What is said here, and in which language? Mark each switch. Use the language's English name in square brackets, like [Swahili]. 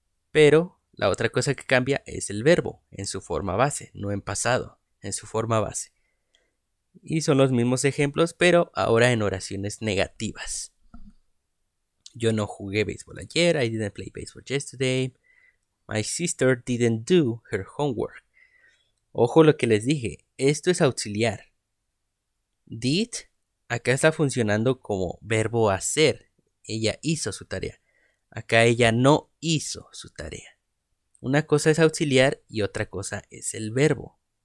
[Spanish] Pero la otra cosa que cambia es el verbo en su forma base, no en pasado, en su forma base. Y son los mismos ejemplos, pero ahora en oraciones negativas. Yo no jugué béisbol ayer. [English] I didn't play baseball yesterday. My sister didn't do her homework. [Spanish] Ojo lo que les dije, esto es auxiliar. Did acá está funcionando como verbo hacer. Ella hizo su tarea. Acá ella no hizo su tarea. Una cosa es auxiliar y otra cosa es el verbo.